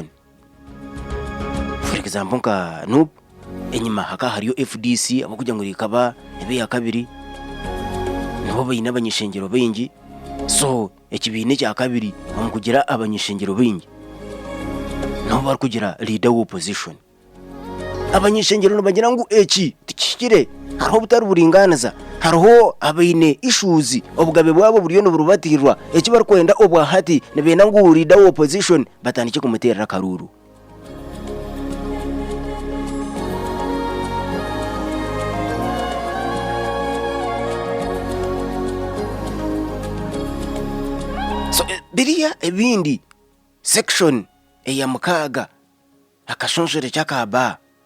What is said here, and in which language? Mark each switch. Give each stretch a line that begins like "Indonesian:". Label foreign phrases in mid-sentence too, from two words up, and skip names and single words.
Nyankole: For example nka no enyima haka hariyo FDC abakujya ngo rikaba ebe ya kabiri nabo bayina abanyishengero bengi. So ekibine cya kabiri bamukugira abanyishengero bengi nabo bari kugira leader wa opposition. Abanyishengero no bagira ngo eki tikikire hariho butari buringaniza hariho abaine issues obugabe bwabo buriyo niburubatirwa eki barikwenda obwahati nibenda ngu leader wa opposition batandike kumuterera karuru. So biriya ebindi section eya mukaga akashonjere kyakaba